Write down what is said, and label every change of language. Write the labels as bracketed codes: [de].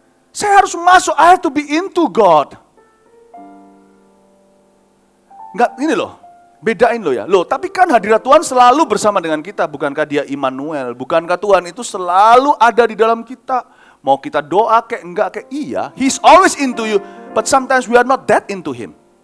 [id] Saya harus masuk, [en] I have to be into God. [id] Enggak, ini loh, bedain loh ya. Loh, tapi kan hadirat Tuhan selalu bersama dengan kita, bukankah dia Immanuel? Bukankah Tuhan itu selalu ada di dalam kita? Mau kita doa kayak enggak kayak iya, [en] He's always into you, but sometimes we are not that into Him.